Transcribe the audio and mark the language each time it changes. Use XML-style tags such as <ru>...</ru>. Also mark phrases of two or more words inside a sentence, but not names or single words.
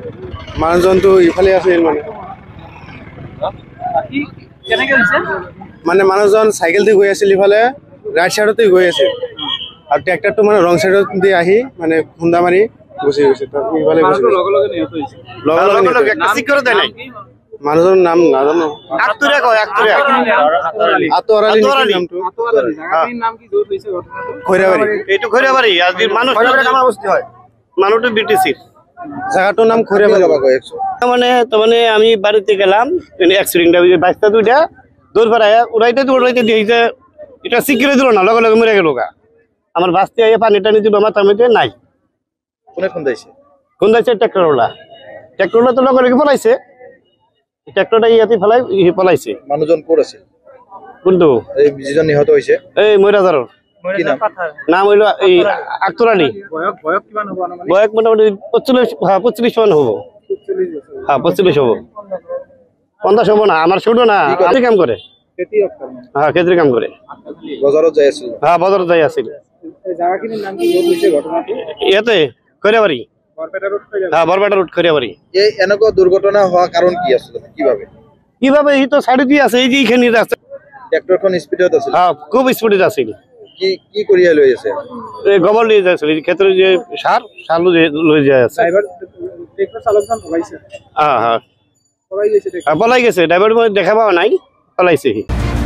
<as>মানুহজনটো ইফালে আছিল মানে মানুহজন চাইকেল দি গৈ আছিল, ইফালে ৰাইট চাইডতে গৈ আছিল আৰু ট্ৰেক্টৰটো মানে ৰং চাইডত দি আহি মানে খুন্দা মাৰি গুচি গৈছে। মানুহজনৰ নাম নাজানো। মানুহটো বিটিসি</as> <bn>জায়গাটার নাম খৈরাবাড়ি। মানে আমি বাড়িতে গেলাম, অ্যাক্সিডেন্ট বাইকটা দুইটা দৌড় পাড়ায় উড়াইতে দিয়েছে, এটা সিকিউরে দিল না, লগে লগে মরে গেল গা। আমার বাঁচতে আইয়ে পানি টানি দিল, আমার তার নাই খুন্দাইছে ট্রাক্টরওয়ালা তো লগে লগে পলাইছে। ট্রাক্টরটা ইয়াতে ফেলাই পলাইছে। মানুষজন পড়েছে</bn> <as>কোনটো এই যিজন নিহত হইছে এই ময়রাজারর</as> <bn>কি নাম? নাম হইল এই আক্তরানী। বয়স মোটামুটি 45 মান হবো। হ্যাঁ 45 হবো, 50 হবো না। আমার ছোট না, খেতির কাম করে। হ্যাঁ খেতির কাম করে।</bn> <as>বাজারত যাই আছিল? হ্যাঁ বাজারত যাই আছিল। ইয়াতে খৈরাবাড়ি। হ্যাঁ বরপেটা রোড খৈরাবাড়ি। এই এনেকুৱা দুর্ঘটনা হওয়া কারণ কি আসলে?</as> <bn>কিভাবে এই তো সাইডে দিয়ে আছে, এই যে এখানে আছে।</bn> <as>ট্রাক্টরখন স্পিডত আছিল? হ্যাঁ খুব স্পিডে আছিল। কি করিয়া লই আছে?</as> <bn>এই গোবর নিয়ে যাচ্ছিল, ক্ষেত্রে যে সার লই যায় আছে। হ্যাঁ হ্যাঁ পলাই গেছে। ড্রাইভার দেখা পাওয়া নাই, পলাইছে।</bn>